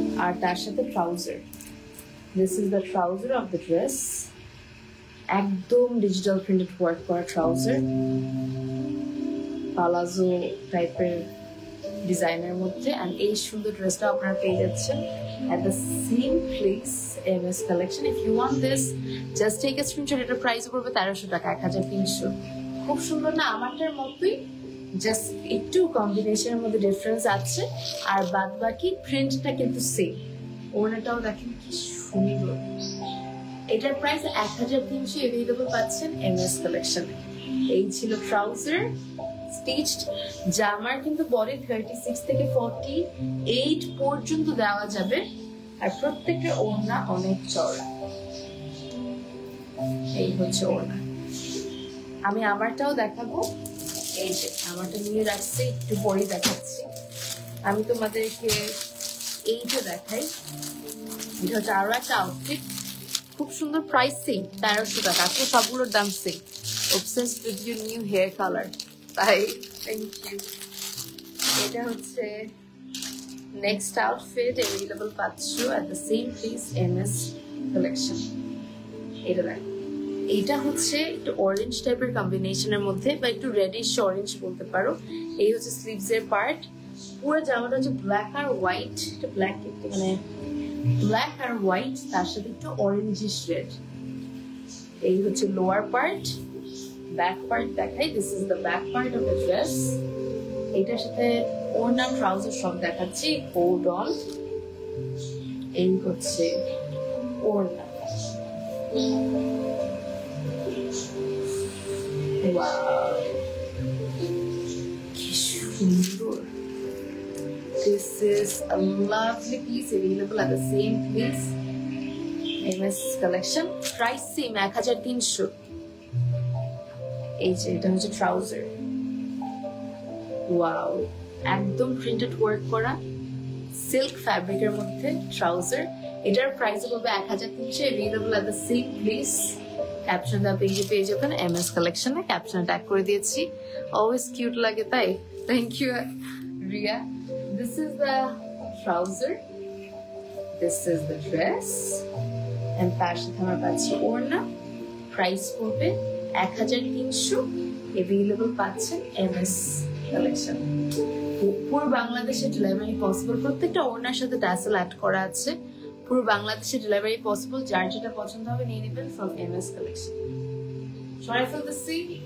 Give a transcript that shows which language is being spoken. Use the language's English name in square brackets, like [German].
[Bangla] আর তার সাথে trouser, [English] this is the trouser of the dress, [Bangla] একদম ডিজিটাল প্রিন্টেড ওয়ার্ক করা ট্রাউজার, পালাজো টাইপের ডিজাইনের মধ্যে। এন্ড এই সুন্দর ড্রেসটা আপনারা পেয়ে যাচ্ছেন [English] at the same place, [Bangla] MS collection. [English] If you want this, just take a screenshot. [Bangla] এটার প্রাইস পড়বে 1300 টাকা, 1300। খুব সুন্দর না? আমারটার মতোই, জাস্ট একটু কম্বিনেশনের মধ্যে ডিফারেন্স আছে, আর বাদ বাকি প্রিন্টটা কিন্তু সেম। ওড়নাটাও দেখেন কি সুন্দর। এটার প্রাইস 1300, অ্যাভেলেবল পাচ্ছেন MS কালেকশনে। এই ছিল ট্রাউজার স্টিচড। জামার কিন্তু বডি 36 থেকে 48 পর্যন্ত দেওয়া যাবে, আর প্রত্যেকটা ওড়না অনেক চওড়া। এই হচ্ছে ওড়না। আমি আমারটাও দেখাবো, এই যে আমারটা নিয়ে রাখছি, একটু পরে দেখাচ্ছি। আমি তোমাদেরকে এইটা দেখাই, এটা হচ্ছে আরো একটা আউটফিট, খুব সুন্দর। প্রাইস সেম, 1300 টাকা। আজকে সবগুলোর দাম same. [English] Obsessed with your new hair color, তাই thank you. [Bangla] এটা হচ্ছে নেক্সট আউটফিট, অ্যাভেলেবল পাচ্ছ [English] at the same place, [Bangla] MS collection. এটা দেখো, এইটা হচ্ছে একটু অরেঞ্জ টাইপের কম্বিনেশনের মধ্যে, বা একটু রেডিশ অরেঞ্জ বলতে পারো। এই হচ্ছে স্লিভস এর পার্ট। পুরো জামাটা হচ্ছে ব্ল্যাক আর হোয়াইট, এটা ব্ল্যাক মানে ব্ল্যাক আর হোয়াইট, তার সাথে একটু অরেঞ্জিশ রেড। এই হচ্ছে লোয়ার পার্ট। ব্যাক পার্ট দেখাই, [English] This is the back part of the dress. [Bangla] এটার সাথে ওড়না ট্রাউজার সব দেখাচ্ছি, হোল্ড অন। এই হচ্ছে ওড়না, ওয়াও কি সুন্দর। [English] This is a lovely piece, available at the same place, MS collection. Price same, 1300। [Bangla] এই যে এটা হচ্ছে ট্রাউজার, ওয়াও, একদম প্রিন্টেড ওয়ার্ক করা সিল্ক ফ্যাব্রিকের মধ্যে ট্রাউজার। এটার প্রাইস হবে [English] 1300, available at the same place. [Bangla] Caption দা পেজে পেয়ে যাবেন, MS কালেকশনে। ক্যাপশন ট্যাগ করে দিয়েছি, [English] always cute [Bangla] লাগে তাই। [English] Thank you Riya. This is the trouser, this is the dress, and [Bangla] তার সাথে আমরা পাচ্ছি ওড়না। প্রাইস পড়বে 1300, অ্যাভেলেবল পাচ্ছেন MS কালেকশন। পুরো বাংলাদেশে ডেলিভারি পসিবল, প্রত্যেকটা ওড়নার সাথে ট্যাসেল অ্যাড করা আছে। পুরো বাংলাদেশে ডেলিভারি পসিবল, যার যেটা পছন্দ হবে নিয়ে নেবেন ফ্রম MS কালেকশন। সরাই ফেলতেছি।